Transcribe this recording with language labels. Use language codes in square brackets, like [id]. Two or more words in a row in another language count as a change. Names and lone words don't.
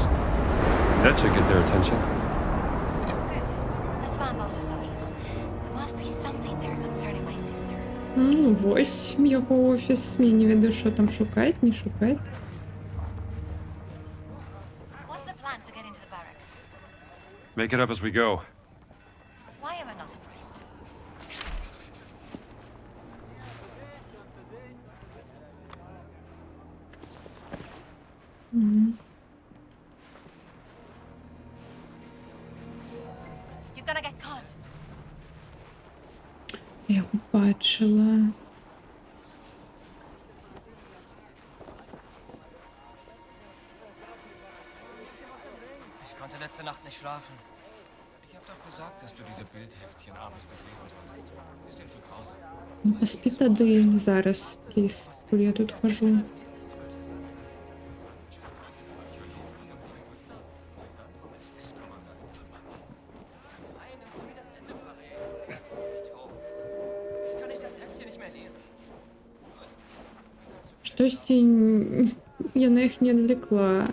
[en] That should get their attention. Good. Let's find Boss's office. There must be something there concerning my sister. [uk] Ось його офіс. Мені невідомо, що там шукать, не шукать. [en] What's the plan to get into the barracks? Make it up as we go. Why am I not surprised? You're gonna get caught. [uk] Я його бачила. [de] Ich konnte letzte Nacht nicht schlafen. Ich habe doch gesagt, dass du diese Bildheftchen abends nicht lesen solltest. Die ist dir zu grausam. [uk] Ну, поспи тоді зараз, кейс, коли я тут хожу. [de] Nein, dass du mir das Ende verrätst. Wie doof. Jetzt kann ich das Heft hier nicht mehr lesen. [uk] Щось я на їх не відвлекла.